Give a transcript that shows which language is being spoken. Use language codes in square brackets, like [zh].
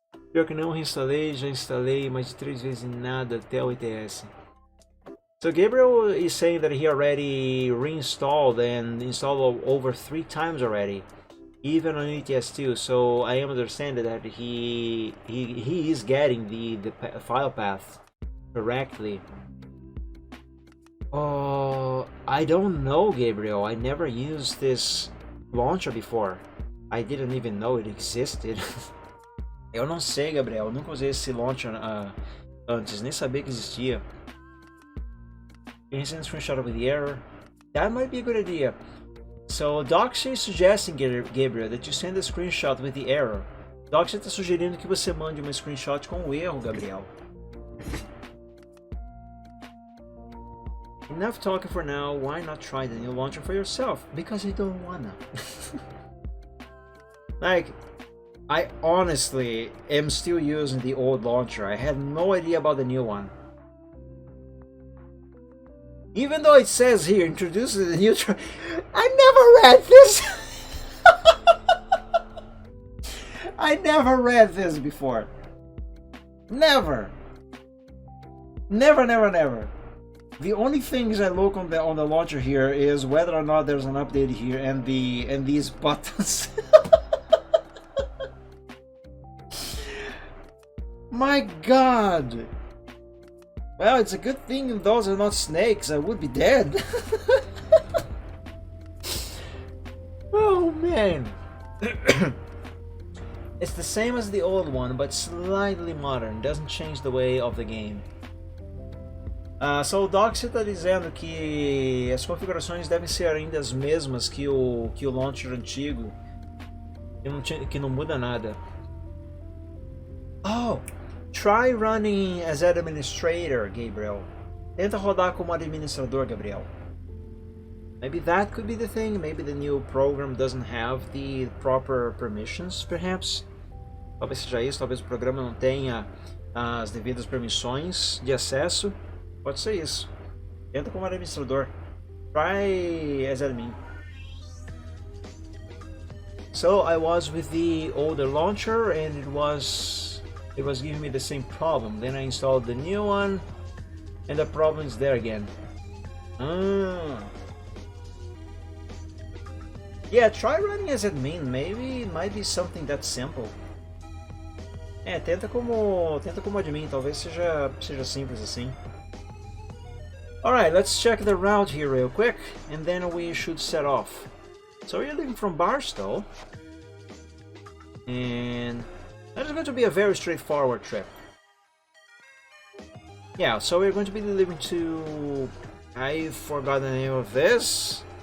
[pt] Pior que não reinstalei, já instalei mais de 3 vezes e nada até o ETS. [en] So Gabriel is saying that he already reinstalled and installed over 3 times already, even on ETS2. So I am understanding that he is getting the file path correctly. Oh, I don't know, Gabriel. I never used this launcher before. I didn't even know it existed. [pt] Eu não sei, Gabriel. Eu nunca usei esse launcher antes, nem sabia que existia. [en] Can you send a screenshot with the error? That might be a good idea. So Doxy is suggesting, Gabriel, that you send a screenshot with the error. [pt] Doxy está sugerindo que você mande uma screenshot com o erro, Gabriel. [en] Enough talking for now. Why not try the new launcher for yourself? Because you don't wanna. Like, I honestly am still using the old launcher. I had no idea about the new one. Even though it says here, introduces the new I never read this! I never read this before. Never! Never. The only things I look on the launcher here is whether or not there's an update here and these buttons. My God! Well, it's a good thing those are not snakes. I would be dead. Oh man! It's the same as the old one, but slightly modern. Doesn't change the way of the game. [pt] So o Doxy está dizendo que as configurações devem ser ainda as mesmas que o launcher antigo, que não muda nada. [en] Oh, try running as administrator, Gabriel. [pt] Tenta rodar como administrador, [en] Gabriel. Maybe that could be the thing. Maybe the new program doesn't have the proper permissions, perhaps. [pt] Talvez seja isso. Talvez o programa não tenha as devidas permissões de acesso. Pode ser isso. Tenta como administrador. [en] Try as admin. So I was with the older launcher and it was giving me the same problem. Then I installed the new one and the problem is there again. Yeah, try running as admin. Maybe it might be something that simple. [pt] Tenta como admin. Talvez seja simples assim. [en] Alright, let's check the route here real quick, and then we should set off. So we're leaving from Barstow, and that is going to be a very straightforward trip. Yeah, so we're going to be leaving to... I forgot the name of this.